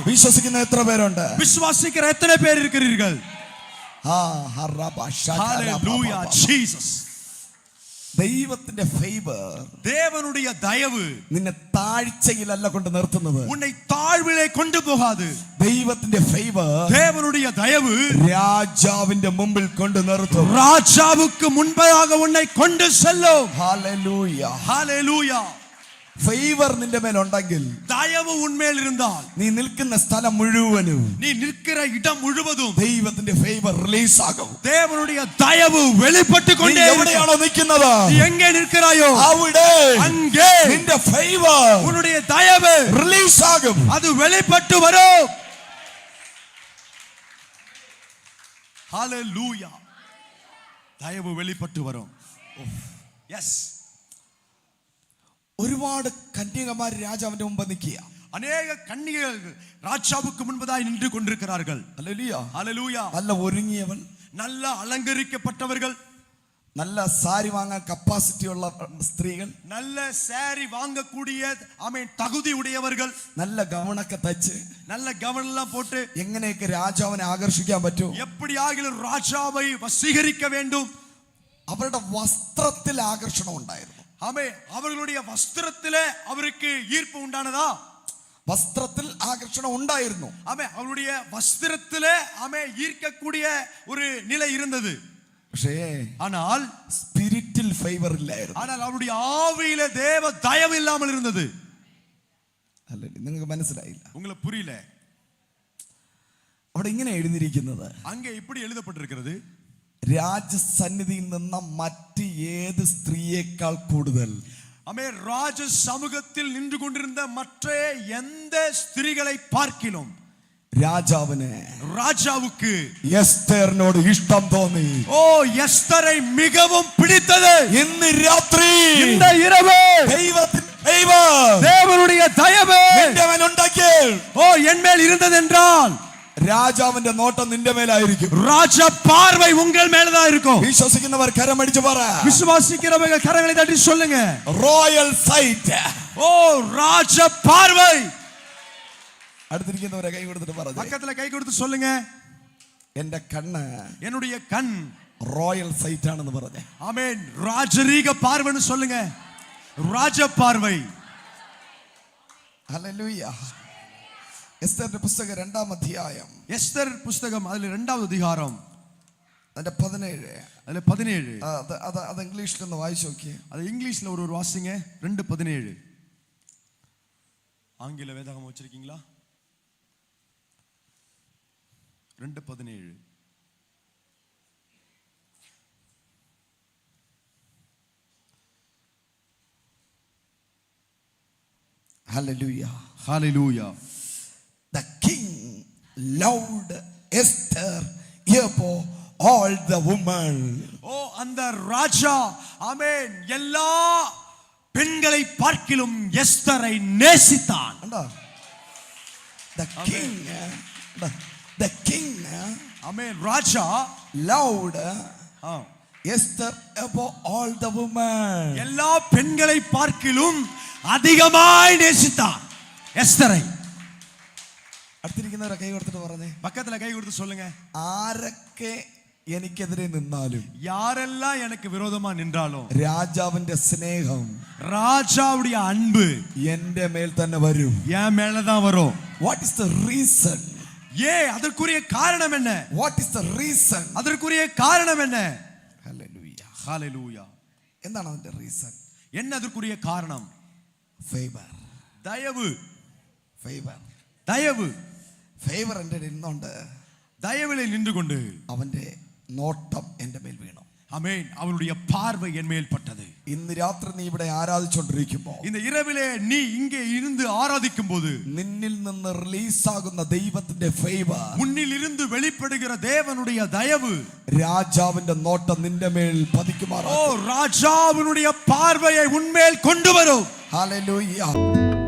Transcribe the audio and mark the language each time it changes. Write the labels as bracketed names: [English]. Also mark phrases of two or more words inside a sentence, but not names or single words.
[Malayalam] വിശ്വസിക്കുന്ന എത്ര പേരുണ്ട്? [Tamil] விசுவாசிக்கிற எத்தனை பேர் இருக்கிறீர்கள்? ஹalleluya, ஜீசஸ். [Malayalam] ദൈവത്തിന്റെ ഫേവർ, [Tamil] தேவனுடைய தயவு [Malayalam] നിന്നെ താഴ്ചയിലല്ല കൊണ്ട് നിർത്തുന്നത്. [Tamil] உன்னை தாழ்விலே கொண்டு போகாது. [Malayalam] ദൈവത്തിന്റെ ഫേവർ, [Tamil] தேவனுடைய தயவு [Malayalam] രാജാവിന്റെ മുമ്പിൽ കൊണ്ട് നിർത്തും. [Tamil] ராஜாவுக்கு முன்பதாக உன்னை கொண்டு செல்லும். [Malayalam] ഹല്ലേലൂയ. [Tamil] ஹalleluya. [Malayalam] ഫേവർ നിന്റെ മേൽ ഉണ്ടെങ്കിൽ, [Tamil] தயவு உன்மேல் இருந்தால், [Malayalam] നീ നിൽക്കുന്ന സ്ഥലം മുഴുവനും [Tamil] நீ நிற்கிற இடம் முழுவதும் [Malayalam] ദൈവത്തിന്റെ [English] favor release [Malayalam] ആകും. [Tamil] தேவனுடைய தயவு வெளிப்பட்டு [Malayalam] നീ [Tamil] கொண்டே [Malayalam] എവിടെയാണോ നിൽക്കുന്നത്, [Tamil] நீ எங்கே நிற்கிறாயோ [Malayalam] അവിടെ [Tamil] அங்கே [Malayalam] നിന്റെ ഫേവർ [Tamil] உன்னுடைய தயவு [Malayalam] റിലീസ് ആകും. [Tamil] அது வெளிப்பட்டு வரும். ஹalleluya. தயவு வெளிப்பட்டு வரும். எஸ். [Malayalam] ഒരുപാട് കന്യകമാർ രാജാവിന്റെ മുമ്പ് നിൽക്കുക. [Tamil] அநேக கன்னிகைகள் ராஜாவுக்கு முன்பதாய் நின்று கொண்டிருக்கிறார்கள். [Malayalam] ഹല്ലേലൂയ. [Tamil] ஹalleluya. [Malayalam] നല്ല ഒരുങ്ങിയവൻ, [Tamil] நல்ல அலங்கரிக்கப்பட்டவர்கள், [Malayalam] നല്ല സാരി വാങ്ങാൻ കപ്പാസിറ്റി ഉള്ള സ്ത്രീകൾ, [Tamil] நல்ல சாரி வாங்கக்கூடிய ஆமென் தகுதி உடையவர்கள், [Malayalam] നല്ല ഗൗണൊക്കെ തച്ച്, [Tamil] நல்ல கவனம் எல்லாம் போட்டு [Malayalam] എങ്ങനെയൊക്കെ രാജാവിനെ ആകർഷിക്കാൻ പറ്റും, [Tamil] எப்படி ஆகிலும் ராஜாவை வசீகரிக்க வேண்டும். [Malayalam] അവരുടെ വസ്ത്രത്തിൽ ആകർഷണം ഉണ്ടായിരുന്നു. [Tamil] ஆமென். அவர்களுடைய வஸ்திரத்திலே அவருக்கு ஈர்ப்பு உண்டானதா? [Malayalam] വസ്ത്രത്തിൽ ആകർഷണം ഉണ്ടായിരുന്നു. [Tamil] ஆமென் அவருடைய வஸ்திரத்திலே ஆமென் ஈர்க்கக்கூடிய ஒரு நிலை இருந்தது. [Malayalam] പക്ഷേ [Tamil] ஆனால் [Malayalam] സ്പിരിറ്റിൽ ഫേവർ ഇല്ലായിരുന്നു. [Tamil] ஆனால் அவருடைய ஆவியிலே தேவ தயவு இல்லாமல் இருந்தது. [Malayalam] അല്ലേ, നിങ്ങൾക്ക് മനസ്സിലായില്ല? [Tamil] உங்களுக்கு புரியல? [Malayalam] അവിടെ ഇങ്ങനെ എഴുതിയിരിക്കുന്നത്, [Tamil] அங்கே இப்படி எழுதப்பட்டிருக்கிறது, [Malayalam] രാജസന്നിധിയിൽ നിന്ന മറ്റ് ഏത് സ്ത്രീയേക്കാൾ കൂടുതൽ [Tamil] ஆமென் ராஜ சமூகத்தில் நின்று கொண்டிருந்த மற்ற எந்த ஸ்திரீகளை பார்க்கிலும் ராஜாவுக்கு [Malayalam] എസ്തേറിനോട് ഇഷ്ടം തോന്നി. [Tamil] ஓ எஸ்தரை மிகவும் பிடித்தது. [Malayalam] ഇന്ന് രാത്രി [Tamil] இந்த இரவு தேவனுடைய தயவு [Malayalam] നിന്റെ മേൽ ഉണ്ടാക്കിയാൽ, [Tamil] ஓ என் மேல் இருந்தது என்றால் [Malayalam] രാജാവിന്റെ നോട്ടം നിന്റെ മേലായിരിക്കും. [Tamil] ராஜ பார்வை உங்கள் மேலதான் இருக்கும். [Malayalam] വിശ്വസിക്കുന്നവർ കരമടിച്ചു പറ. [Tamil] விசுவாசிக்கிறவர்கள் கரங்களை தட்டி சொல்லுங்க, [English] royal sight. [Tamil] ஓ ராஜ பார்வை. [Malayalam] അടുത്തിരിക്കുന്നവരെ കൈ കൊടുത്തിട്ട് പറഞ്ഞു, [Tamil] பக்கத்துல கை கொடுத்து சொல்லுங்க, [Malayalam] എന്റെ കണ്ണ് [Tamil] என்னுடைய கண் [English] royal sight [Malayalam] ആണെന്ന് പറഞ്ഞു. [Tamil] ஆமென் ராஜரீக பார்வைன்னு சொல்லுங்க, ராஜ பார்வை. [Malayalam] ഹല്ലേലൂയ. എസ്തേറിന്റെ പുസ്തകം 2-ാം അധ്യായം, [Tamil] எஸ்தர் புஸ்தகம் அதுல 2வது அதிகாரம் [Malayalam] അതിന്റെ 17. [Tamil] அதுல 17. [Malayalam] അത് ഇംഗ്ലീഷിൽ ഒന്ന് വായിച്ചു നോക്കിയേ. [Tamil] அது இங்கிலீஷ்ல ஒரு வாசிங்க. 2:17 ஆங்கில வேதாகமம் வச்சிருக்கீங்களா? 2:17. [English] Hallelujah. Hallelujah. The king loved Esther above all the women. [Tamil] ஓ அந்த ராஜா ஆமென் எல்லா பெண்களை பார்க்கிலும் எஸ்தரை நேசித்தான். [English] The king [Tamil] ஆமென் ராஜா [English] loved Esther above all the women. [Tamil] எல்லா பெண்களை பார்க்கிலும் அதிகமாய் நேசித்தான் எஸ்தரை. [Malayalam] അടുത്തിരിക്കുന്നവരെ കൈ കൊടുത്തിട്ട് പറഞ്ഞേ, [Tamil] பக்கத்துல கை கொடுத்து சொல்லுங்க, [Malayalam] ആരൊക്കെ എനിക്കെതിരെ നിന്നാലും, [Tamil] யாரெல்லாம் எனக்கு விரோதமா நின்றாலும், [Malayalam] രാജാവിന്റെ സ്നേഹം, [Tamil] ராஜாவுடைய அன்பு [Malayalam] എന്റെ മേൽ തന്നെ വരും. [Tamil] என் மேலதான் வரும். [English] What is the reason? [Tamil] அதற்குரிய காரணம் என்ன? [English] What is the reason? [Tamil] அதற்குரிய காரணம் என்ன? [English] Hallelujah. Hallelujah. [Malayalam] എന്താണ് അതിന്റെ റീസൺ? [Tamil] என்ன அதற்குரிய காரணம்? [Malayalam] ഫേവർ. [Tamil] தயவு. [Malayalam] ഫേവർ. [Tamil] தயவு. [Malayalam] ഫേവർ എൻ്റെ ഇരുന്നുണ്ട്. [Tamil] தயவிலே நின்று கொண்டு [Malayalam] അവന്റെ നോട്ടം എൻ്റെ മേൽ വീണു. [Tamil] ஆமென் அவருடைய பார்வை என் மேல் பட்டது. [Malayalam] ഇന്ന് രാത്രി നീ ഇവിടെ ആരാധിച്ചുകൊണ്ടിരിക്കുമ്പോൾ, [Tamil] இந்த இரவிலே நீ இங்கே இருந்து ஆராதிக்கும் போது, [Malayalam] നിന്നിൽ നിന്ന് റിലീസാകുന്ന ദൈവത്തിന്റെ ഫേവർ, [Tamil] முன்னில் இருந்து வெளிப்படுகிற தேவனுடைய தயவு, [Malayalam] രാജാവിന്റെ നോട്ടം നിന്റെ മേൽ പതിക്കുമാറാകും. [Tamil] ஓ ராஜாவினுடைய பார்வையை உன்மேல் கொண்டு வரும். [Malayalam] ഹല്ലേലൂയ.